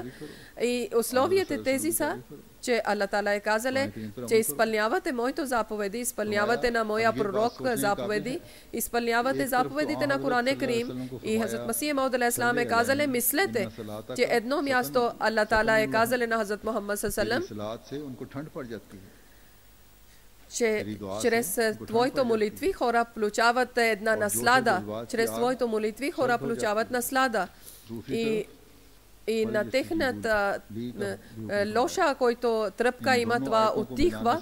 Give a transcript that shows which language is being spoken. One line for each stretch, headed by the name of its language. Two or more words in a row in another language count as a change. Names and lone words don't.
Bulgarian: И условията тези са, че Аллах Таала е казал, че изпълнявате моите заповеди, изпълнявате на моя пророк заповеди, изпълнявате заповедите на Коран Карим. И Хазрат Масих Мауд алейхиссалам е казал, мислете, че едно място Аллах Таала е казал на Хазрат Мухаммад
Arabic: صلى الله عليه وسلم,
Bulgarian: че чрез твоите молитви хора получават една наслада. Чрез твоите молитви хора получават наслада. И на техната лоша, който тръпка има, това отихва.